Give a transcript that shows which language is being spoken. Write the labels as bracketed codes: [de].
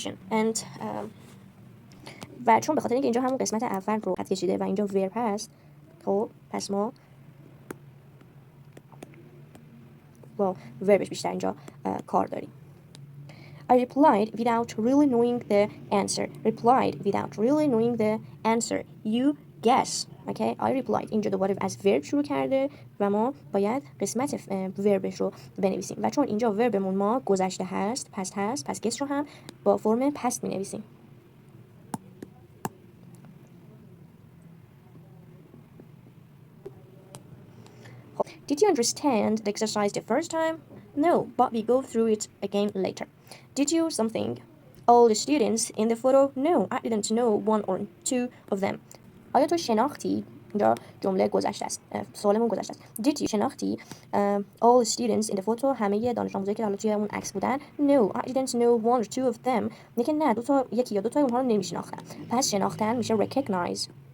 [fa] And و چون به خاطر اینکه اینجا همون قسمت اول رو خط کشیده و اینجا ورب هست، خب پس ما با وربش بیشتر اینجا کار داریم. [en] I replied without really knowing the answer. You guess. Okay? I replied. [fa] اینجا دوباره از ورب شروع کرده و ما باید قسمت وربش رو بنویسیم و چون اینجا وربمون ما گذشته هست، پس گس رو هم با فرم پست می نویسیم. [en] Did you understand the exercise the first time? No, but we go through it again later. Did you something? All the students in the photo? No, I didn't know one or two of them. [fa] آیا تو شناختی؟ اینجا جمله گذشته است، سوالمون گذشته است. [en] Did you [fa] شناختی [en] all the students in the photo؟ [fa] همه دانش آموزایی که حالا توی اون عکس بودن. [en] No, I didn't know one or two of them. [fa] میگه نه، یکی یا دو تا اونها رو نمیشناختم. پس شناختن میشه recognize.